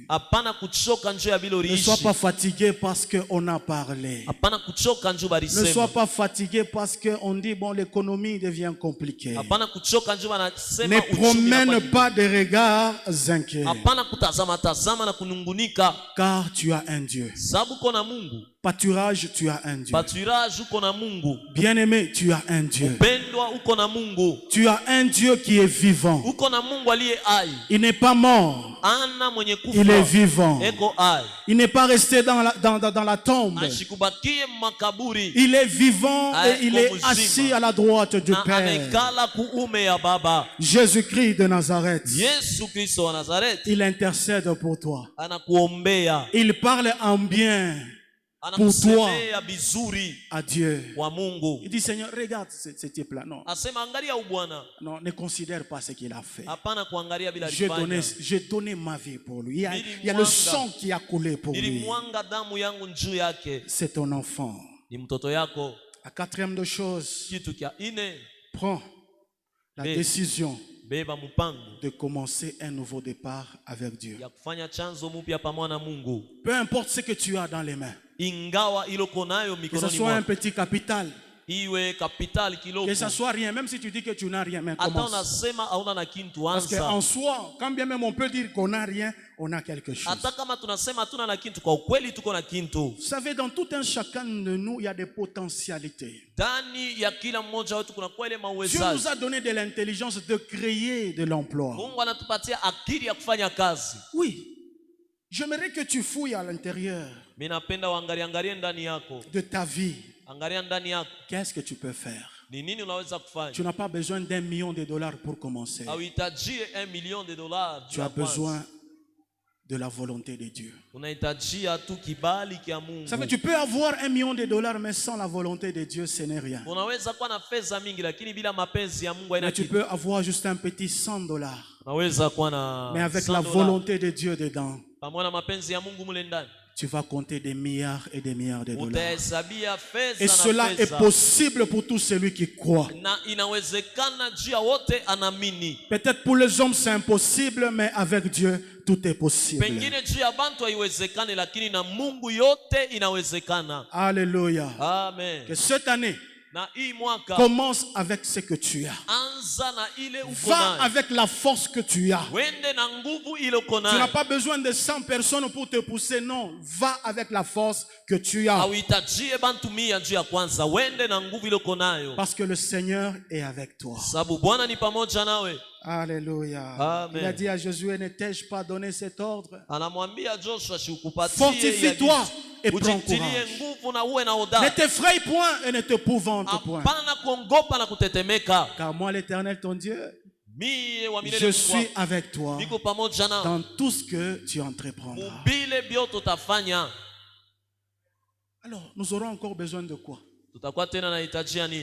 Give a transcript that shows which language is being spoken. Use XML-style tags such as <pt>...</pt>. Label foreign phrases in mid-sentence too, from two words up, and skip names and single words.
<sw>Hapana kuchoka njoo ya vile</sw> <fr>Ne sois</fr> <sw>uliishi.</sw> <fr>pas fatigué parce qu'on a parlé.</fr> <sw>Hapana kuchoka njoo</sw> <fr>Ne</fr> <sw>balisema.</sw> <fr>sois pas fatigué parce qu'on dit, bon, l'économie devient compliquée.</fr> <sw>Hapana kuchoka njoo</sw> <fr>Ne</fr> <sw>wanasema uchumi</sw> <fr>promène</fr> <sw>hapa.</sw> <fr>pas de regards inquiets,</fr> <sw>Hapana kutazama tazama na kunungunika,</sw> <fr>car tu as un Dieu.</fr> <sw>sababu uko na Mungu.</sw> <fr>Pâturage, tu as un Dieu.</fr> <sw>Paturage uko na Mungu.</sw> <fr>Bien-aimé, tu as un Dieu.</fr> <sw>Pendwa uko na Mungu.</sw> <fr>Tu as un Dieu qui est vivant.</fr> <sw>Uko na Mungu aliye hai.</sw> <fr>Il n'est pas mort,</fr> <sw>Ana mwenye</sw> <fr>il est</fr> <sw>kufa.</sw> <fr>vivant.</fr> <sw>Eko hai.</sw> <fr>Il n'est pas resté dans la tombe.</fr> <sw>Ashikubakie makaburi.</sw> <fr>Il est vivant et il est</fr> <sw>Mzima.</sw> <fr>assis à la droite du</fr> <sw>Na</sw> <fr>Père.</fr> <sw>amekala kuume ya Baba.</sw> <fr>Jésus-Christ de Nazareth,</fr> <sw>Yesu Kristo wa Nazareti</sw> <fr>il intercède pour toi.</fr> <sw>anakuombea.</sw> <fr>Il parle en bien</fr> <sw>Anakusemea bizuri</sw> <fr>à Dieu.</fr> <sw>wa Mungu.</sw> <fr>Il dit, Seigneur, regarde ce type-là. Non,</fr> <sw>Asema angalia ubwana.</sw> <fr>non, ne considère pas ce qu'il a fait.</fr> <sw>Hapana kuangalia bila</sw> <fr>J'ai donné ma vie pour lui. Il y a le sang qui a coulé pour lui.</fr> <sw>Nilimwanga damu yangu juu yake.</sw> <fr>C'est ton enfant.</fr> <sw>Ni mtoto yako.</sw> <fr>La quatrième de choses,</fr> <sw>Kitu kia ine,</sw> <fr>prends la</fr> <sw>Beba.</sw> <fr>décision</fr> <sw>beba mpango</sw> <fr>de commencer un nouveau départ avec Dieu.</fr> <sw>ya kufanya chanzo mpya pamoja na Mungu.</sw> <fr>Peu importe ce que tu as dans les mains,</fr> <sw>Ingawa iloko nayo</sw> <fr>que ce</fr> <sw>mikononi</sw> <fr>soit un</fr> <sw>mwako,</sw> <fr>petit capital,</fr> <sw>iwe kapitali kiloko,</sw> <fr>que ce soit rien, même si tu dis que tu n'as rien, mais</fr> <sw>hata</sw> <fr>commence.</fr> <sw>unasema hauna na kintu,</sw> <fr>Parce qu'en</fr> <sw>anza.</sw> <fr>soi, quand bien même on peut dire qu'on n'a rien, on a quelque chose.</fr> <sw>Hata kama tunasema hatuna na kintu, kwa ukweli tuko na kintu.</sw> <fr>Vous savez, dans tout un chacun de nous, il y a des potentialités.</fr> <sw>Ndani ya kila mmoja wetu kuna kwa ile</sw> <fr>Dieu</fr> <sw>mawezaji.</sw> <fr>nous a donné de l'intelligence de créer de l'emploi.</fr> <sw>Mungu anatupatia akili ya kufanya kazi.</sw> <fr>Oui, j'aimerais que tu fouilles à l'intérieur</fr> <sw>Mimi napenda uangalie ndani yako.</sw> <fr>de ta vie.</fr> <sw>Angalia ndani yako.</sw> <fr>Qu'est-ce que tu peux faire?</fr> <sw>Ni nini unaweza</sw> <fr>Tu</fr> <sw>kufanya?</sw> <fr>n'as pas besoin d'1 million de dollars pour commencer.</fr> <sw>Hauhitajie $1 million.</sw> <fr>Tu as besoin de la volonté de Dieu.</fr> <sw>Unahitajia tu kibali kia Mungu.</sw> <fr>Ça veut dire, tu peux avoir $1 million, mais sans la volonté de Dieu, ce n'est rien.</fr> <sw>Unaweza kuwa na fedha mingi lakini bila mapenzi ya Mungu haina</sw> <fr>Mais tu</fr> <sw>kitu.</sw> <fr>peux avoir juste un petit $100,</fr> <sw>Unaweza kuwa na</sw> <fr>mais avec</fr> <sw>$100,</sw> <fr>la volonté de Dieu dedans,</fr> <sw>pamoja na mapenzi ya Mungu mule ndani.</sw> <fr>tu vas compter des milliards et des milliards de dollars.</fr> <sw>Utahesabia fedha</sw> <fr>Et</fr> <sw>na</sw> <fr>cela est</fr> <sw>fedha.</sw> <fr>possible pour tout celui qui croit.</fr> <sw>Na inawezekana juu ya wote anaamini.</sw> <fr>Peut-être pour les hommes c'est impossible, mais avec Dieu tout est possible.</fr> <sw>Pengine juu ya bantu haiwezekane lakini na Mungu yote inawezekana.</sw> <fr>Alléluia. Amen. Que cette année</fr> <sw>Na hii mwaka</sw> <fr>commence avec ce que tu as.</fr> <sw>anza na ile uko</sw> <fr>Va</fr> <sw>nayo.</sw> <fr>avec la force que tu as.</fr> <sw>Wende na nguvu ile uko</sw> <fr>Tu n'as</fr> <sw>nayo.</sw> <fr>pas besoin de 100 personnes pour te pousser. Non, va avec la force que tu as.</fr> <sw>Hauhitajie bantu 100 juu ya kwanza. Wende na nguvu ile uko nayo.</sw> <fr>Parce que le Seigneur est avec toi.</fr> <sw>Sababu Bwana ni pamoja nawe.</sw> <fr>Alléluia. Amen. Il a dit à Josué, ne t'ai-je pas donné cet ordre?</fr> <sw>Anamwambia Joshua sikupatie</sw> <fr>Fortifie-toi et prends</fr> <sw>ujitilie</sw> <fr>courage.</fr> <sw>nguvu na uwe na</sw> <fr>Ne</fr> <sw>hodari.</sw> <fr>t'effraie point et ne t'épouvante point.</fr> <sw>Hapana na kuongopa na kutetemeka.</sw> <fr>Car moi, l'Éternel, ton Dieu,</fr> <sw>Mie wa milele</sw> <fr>je</fr> <sw>Mungu</sw> <fr>suis</fr> <sw>wako.</sw> <fr>avec toi</fr> <sw>Niko pamoja nao.</sw> <fr>dans tout ce que tu entreprendras.</fr> <sw>Mubile biote utafanya.</sw> <fr>Alors, nous aurons encore besoin de quoi?</fr> <sw>Tutakuwa tena na hitaji ya nini?</sw>